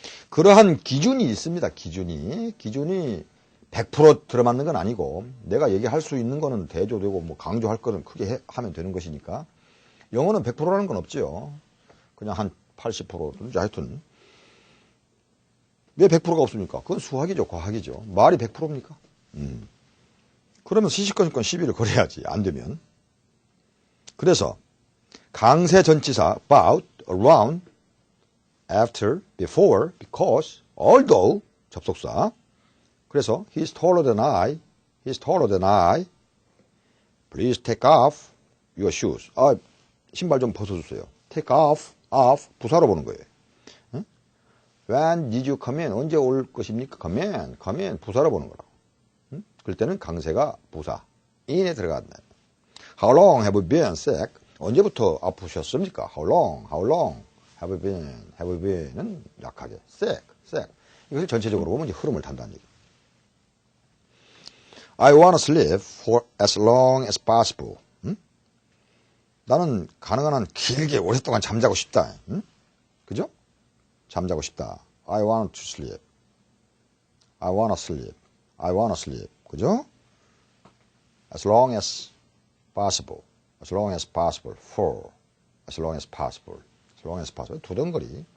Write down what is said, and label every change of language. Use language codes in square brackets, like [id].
[ko] 그러한 기준이 있습니다. 기준이 100% 들어맞는 건 아니고 내가 얘기할 수 있는 거는 대조되고 뭐 강조할 거는 크게 하면 되는 것이니까 영어는 100%라는 건 없죠. 그냥 한 80%든지 하여튼 왜 100%가 없습니까? 그건 수학이죠. 과학이죠. 말이 100%입니까? 그러면 시시권권 시비를 걸어야지. 안 되면. 그래서 강세 전치사 [en] about, around, after, before, because, although 접속사. [ko] 그래서 [en] he's taller than I, he's taller than I. Please take off your shoes. [ko] 신발 좀 벗어주세요. Take off, 부사로 보는 거예요. [en] 응? When did you come in? [ko] 언제 올 것입니까? come in, 부사로 보는 거라고. 응? 그럴 때는 강세가 부사, in에 들어간다. [en] How long have you been sick? [ko] 언제부터 아프셨습니까? [en] How long have you been은 약하게, sick. [ko] 이것을 전체적으로 보면 이제 흐름을 탄다는 얘기. [en] I want to sleep for as long as possible. 응? [ko] 나는 가능한 한 길게 오랫동안 잠자고 싶다. 응? 그죠? 잠자고 싶다. [en] I want to sleep. I want to sleep. 그죠? As long as possible. As long as possible. For. As long as possible. As long as possible. [ko] 두 덩거리.